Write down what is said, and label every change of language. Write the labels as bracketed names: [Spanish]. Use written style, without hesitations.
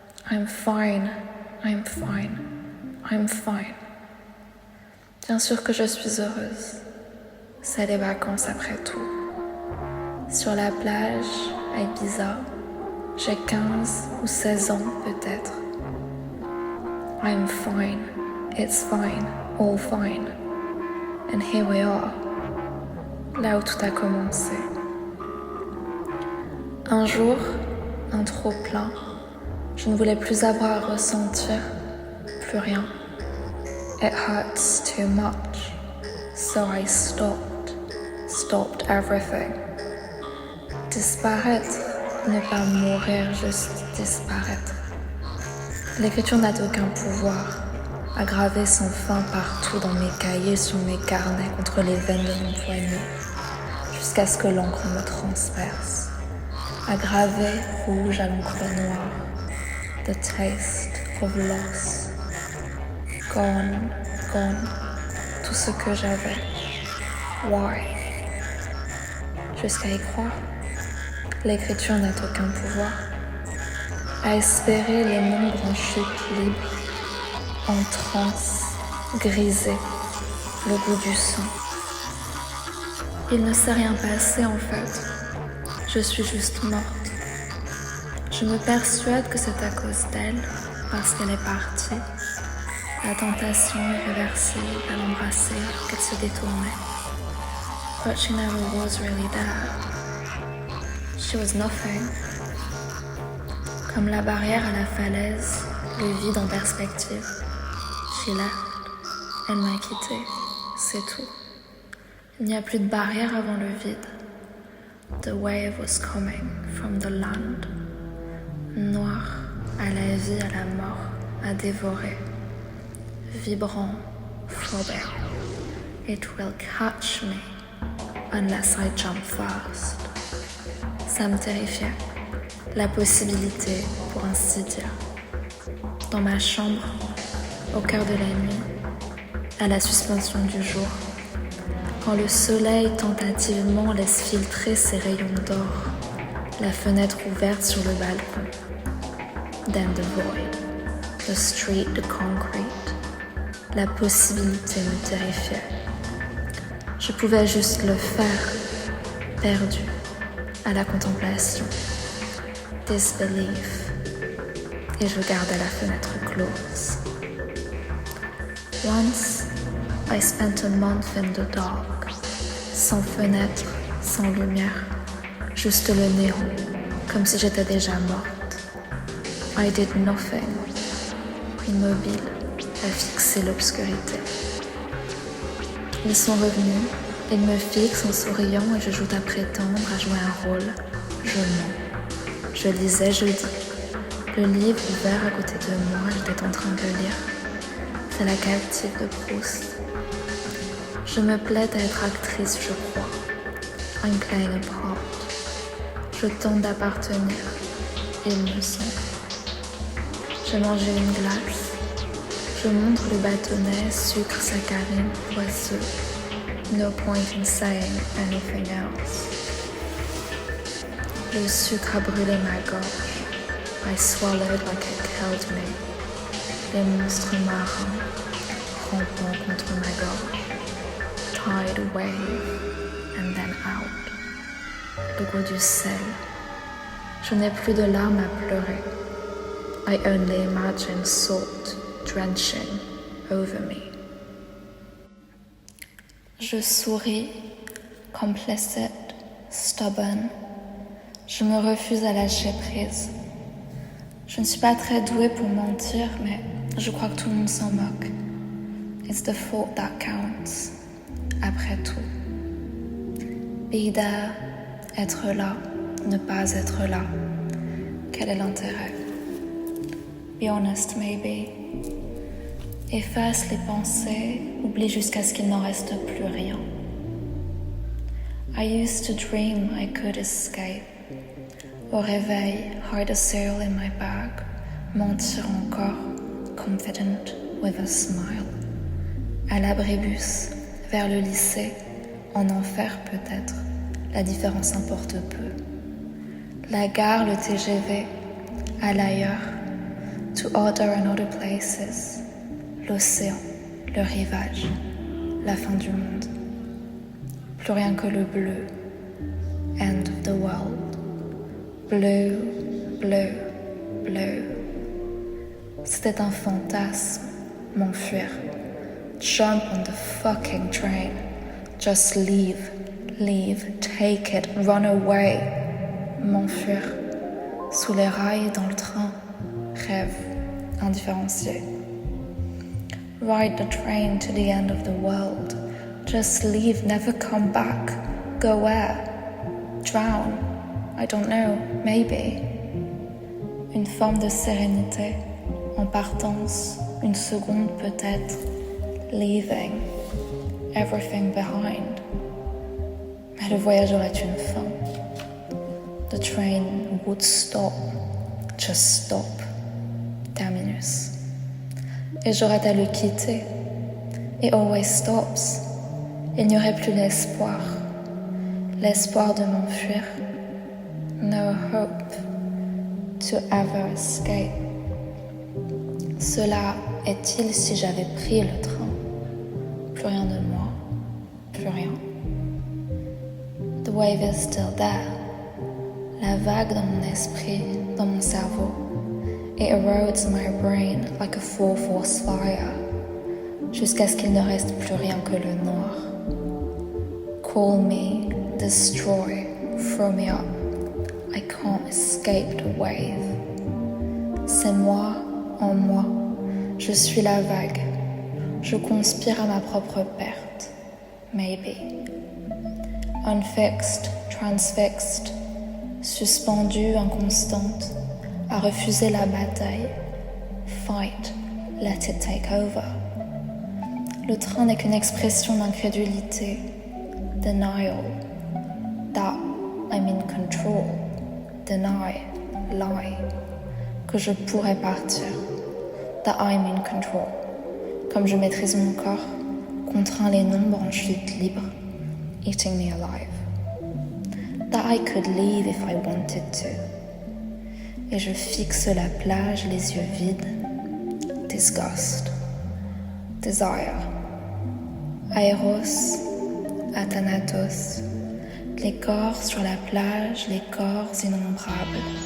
[English] I'm fine, I'm fine, I'm fine. [French] Bien sûr que je suis heureuse. C'est les vacances après tout. Sur la plage, à Ibiza, j'ai 15 ou 16 ans peut-être. [English] I'm fine, it's fine, all fine. And here we are, [French] là où tout a commencé. Un jour, un trop-plein, je ne voulais plus avoir à ressentir, plus rien. [English] It hurts too much, so I stopped everything. [French] Disparaître, ne pas mourir, juste disparaître. L'écriture n'a aucun pouvoir, à graver sans fin partout dans mes cahiers, sur mes carnets, contre les veines de mon poignet, jusqu'à ce que l'encre me transperce. À graver rouge à l'encre noire, [English] the taste of loss. Gone, gone, [French] tout ce que j'avais. [English] Why? [French] Jusqu'à y croire, l'écriture n'a aucun pouvoir. À espérer les nombres en chute libre, en transe, grisée, le goût du sang. Il ne s'est rien passé en fait, je suis juste morte. Je me persuade que c'est à cause d'elle, parce qu'elle est partie. La tentation irréversible à l'embrasser, qu'elle se détournait. [English] But she never was really there. She was nothing. [French] Comme la barrière à la falaise, le vide en perspective. [English] She left. [French] Elle m'a quitté. C'est tout. Il n'y a plus de barrière avant le vide. [English] The wave was coming from the land. [French] Noir, à la vie, à la mort, à dévorer. [English] Vibrant, flobber. It will catch me unless I jump fast. [French] Ça me terrifiait. La possibilité, pour ainsi dire. Dans ma chambre, au cœur de la nuit, à la suspension du jour, quand le soleil tentativement laisse filtrer ses rayons d'or, la fenêtre ouverte sur le balcon. [English] Then the void, the street, the concrete. [French] La possibilité me terrifiait. Je pouvais juste le faire, perdu, à la contemplation. [English] Disbelief. [French] Et je gardais la fenêtre close. [English] Once, I spent a month in the dark. [French] Sans fenêtre, sans lumière, juste le néon, comme si j'étais déjà morte. [English] I did nothing, immobile, [French] à fixer l'obscurité. Ils sont revenus, ils me fixent en souriant et je joue à prétendre à jouer un rôle. Je mens. Je lisais, je dis. Le livre ouvert à côté de moi, j'étais en train de lire. C'est la captive de Proust. Je me plais à être actrice, je crois. [English] I'm playing a part. [French] Je tente d'appartenir. Ils me sont. J'ai mangé une glace. Je montre le bâtonnet, sucre, saccharine, poisseux. [English] No point in saying anything else. [French] Le sucre a brûlé ma gorge. [English] I swallowed like it killed me. [French] Les monstres marins, rampant contre ma gorge. [English] Tide wave, and then out. [French] Le goût du sel. Je n'ai plus de larmes à pleurer. [English] I only imagine salt drenching over me. [French] Je souris, [English] complicit, stubborn. [French] Je me refuse à lâcher prise. Je ne suis pas très douée pour mentir, mais je crois que tout le monde s'en moque. [English] It's the thought that counts. [French] Après tout. [English] Be there, [French] être là, ne pas être là. Quel est l'intérêt? [English] Be honest, maybe. [French] Efface les pensées, oublie jusqu'à ce qu'il n'en reste plus rien. [English] I used to dream I could escape. [French] Au réveil, [English] hide a sail in my bag, [French] mentir encore, [English] confident with a smile. [French] À l'abribus, vers le lycée, en enfer peut-être, la différence importe peu. La gare, le TGV, à l'ailleurs, [English] to other and other places, [French] l'océan, le rivage, la fin du monde. Plus rien que le bleu, [English] end of the world. [French] Bleu, bleu, bleu. C'était un fantasme, m'enfuir. [English] Jump on the fucking train. Just leave, take it, run away. [French] M'enfuir. Sous les rails, dans le train. Rêve, indifférencié. [English] Ride the train to the end of the world. Just leave, never come back. Go where? Drown? I don't know, maybe. [French] Une forme de sérénité, en partance, une seconde peut-être, [English] leaving, everything behind. [French] Mais le voyage aurait une fin. [English] The train would stop, just stop, terminus. [French] Et j'aurais à le quitter. [English] It always stops. [French] Il n'y aurait plus l'espoir. L'espoir de m'enfuir. [English] No hope to ever escape. [French] Cela est-il si j'avais pris le train? Plus rien de moi, plus rien. [English] The wave is still there. [French] La vague dans mon esprit, dans mon cerveau. [English] It erodes my brain like a full force fire, [French] jusqu'à ce qu'il ne reste plus rien que le noir. [English] Call me, destroy, throw me up. I can't escape the wave. [French] C'est moi, en moi. Je suis la vague. Je conspire à ma propre perte. [English] Maybe. Unfixed, transfixed. [French] Suspendue, inconstante. À refuser la bataille. [English] Fight, let it take over. [French] Le train n'est qu'une expression d'incrédulité. [English] Denial. That I'm in control. Deny, lie. [French] Que je pourrais partir. [English] That I'm in control. [French] Comme je maîtrise mon corps, contraint les nombres en chute libre, [English] eating me alive. That I could leave if I wanted to. [French] Et je fixe la plage, les yeux vides. [English] Disgust. Desire. Aeros. [French] Athanatos. Les corps sur la plage, les corps innombrables.